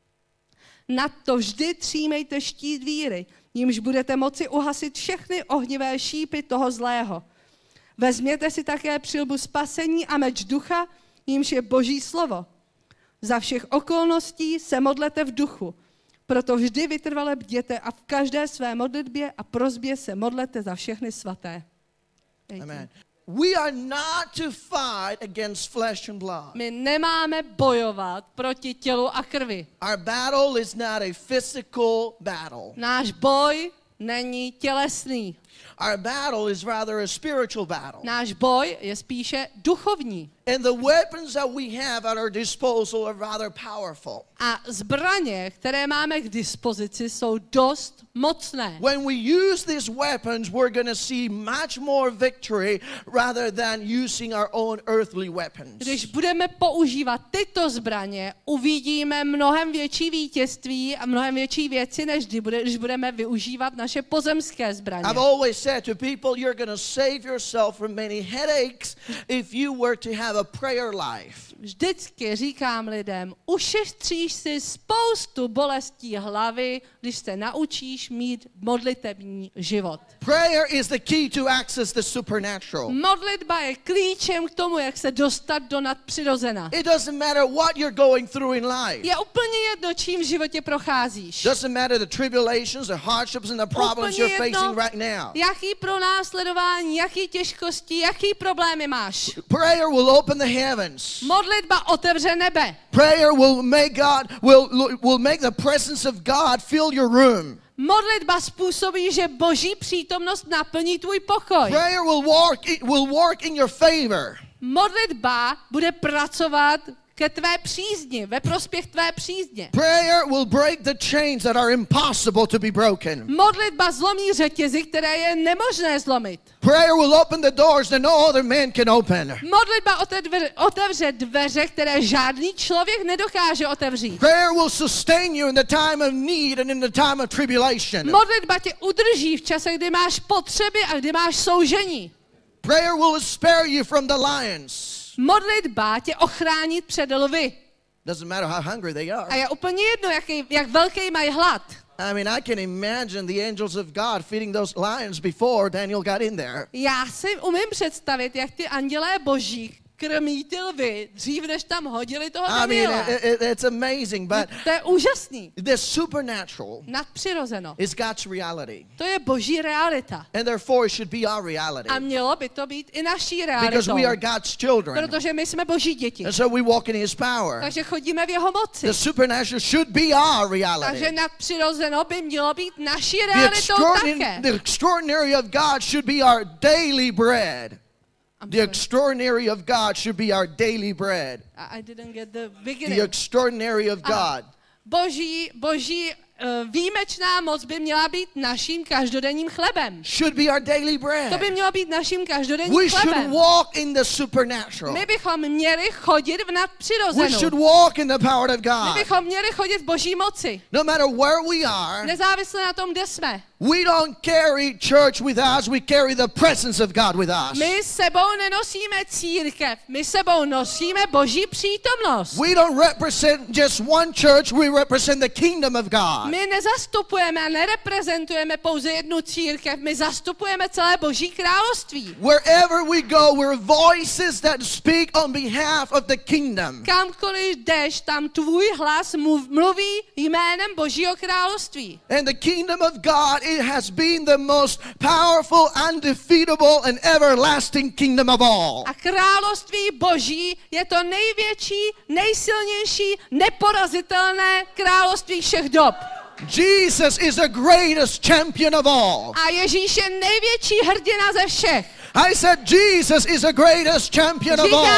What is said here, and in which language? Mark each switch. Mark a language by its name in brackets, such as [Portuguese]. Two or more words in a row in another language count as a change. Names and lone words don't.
[Czech] Nadto vždy třímejte štít víry, jímž budete moci uhasit všechny ohnivé šípy toho zlého. Vezměte si také přilbu spasení a meč ducha, jímž je Boží slovo. Za všech okolností se modlete v duchu, proto vždy vytrvale bděte a v každé své modlitbě a prosbě se modlete za všechny svaté. Amen. [English] We are not to fight against flesh and blood. [Czech] My nemáme bojovat proti tělu a krvi. [English] Our battle is not a physical battle. [Czech] Náš boj není tělesný. [English] Our battle is rather a spiritual battle. [Czech] Náš boj je spíše duchovní. [English] And the weapons that we have at our disposal are rather powerful. [Czech] A zbraně, které máme k dispozici, jsou dost mocné. [English] When we use these weapons, we're going to see much more victory rather than using our own earthly weapons. [Czech] Když budeme používat tyto zbraně, uvidíme mnohem větší vítězství a mnohem větší věci, než když budeme využívat naše pozemské zbraně. [English] I've always said to people, you're going to save yourself from many headaches if you were to have a prayer life. [Czech] Vždycky říkám lidem, ušetříš si spoustu bolestí hlavy, když se naučíš mít modlitební život. [English] Prayer is the key to access the supernatural. [Czech] Modlitba je klíčem k tomu, jak se dostat do nadpřirozena. [English] It doesn't matter what you're going through in life. [Czech] Je úplně jedno, čím v životě procházíš. [English] Doesn't matter the tribulations, the hardships and the problems you're facing right now. [Czech] Jaký pronásledování, jaký těžkosti, jaký problémy máš. [English] Prayer will open the heavens. [Czech] Modlitba otevře nebe. [English] Prayer will make the presence of God fill your room. [Czech] Modlitba způsobí, že Boží přítomnost naplní tvůj pokoj. [English] Prayer will work in your favor. [Czech] Modlitba bude pracovat ke tvé přízni, ve prospěch tvé přízně. [English] Prayer will break the chains that are impossible to be broken. [Czech] Modlitba zlomí řetězy, které je nemožné zlomit. [English] Prayer will open the doors that no other man can open. [Czech] Modlitba otevře dveře, které žádný člověk nedokáže otevřít. [English] Prayer will sustain you in the time of need and in the time of tribulation. [Czech] Modlitba tě udrží v čase, kdy máš potřeby a kdy máš soužení. [English] Prayer will spare you from the lions. [Czech] Modlitba tě ochrání před lvy. [English] Doesn't matter how hungry they are. [Czech] A je úplně jedno, jak velký mají hlad. [English] I mean, I can imagine the angels of God feeding those lions before Daniel got in there. [Czech] Já si umím představit, jak ty andělé boží krmí ty lvy, dřív než tam hodili toho Daniela. [English] It's amazing, but [Czech] To je úžasný. [English] the supernatural [Czech] Nadpřirozeno. [English] is God's reality. [Czech] To je boží realita. [English] And therefore it should be our reality. [Czech] A mělo by to být i naší [English] Because [Czech] realitou. [English] we are God's children. [Czech] Protože my jsme boží děti. [English] And so we walk in His power. [Czech] Takže chodíme v jeho moci. [English] The supernatural should be our reality. [Czech] Takže nadpřirozeno by mělo být naší realitou také. [English] The extraordinary of God should be our daily bread. The extraordinary of God should be our daily bread. I didn't get the The beginning. extraordinary of God. [Czech] Boží výjimečná moc by měla být naším každodenním chlebem. [English] Should be our daily [Czech] To [English] bread. [Czech] by mělo být naším každodenním [English] We should [Czech] chlebem. [English] walk in the supernatural. [Czech] My bychom měli chodit v [English] We [Czech] nadpřirozenu. [English] should walk in the power of [Czech] My [English] God. [Czech] bychom měli chodit v boží moci. [English] No matter where we are, [Czech] Nezávisle na tom, kde jsme. [English] we don't carry church with us, we carry the presence of God with us. [Czech] My sebou nenosíme církev, my sebou nosíme boží přítomnost. [English] We don't represent just one church, we represent the kingdom of God. [Czech] My nezastupujeme a nereprezentujeme pouze jednu církev, my zastupujeme celé boží království. [English] Wherever we go, we're voices that speak on behalf of the kingdom. [Czech] Kamkoliv jdeš, tam tvůj hlas mluví jménem božího království. [English] And the kingdom of God, it has been the most powerful, undefeatable, and everlasting kingdom of all. [Czech] A království boží je to největší, nejsilnější, neporazitelné království všech dob. [English] Jesus is the greatest champion of all. [Czech] A Ježíš je největší hrdina ze všech. [English] I said Jesus is the greatest champion of all.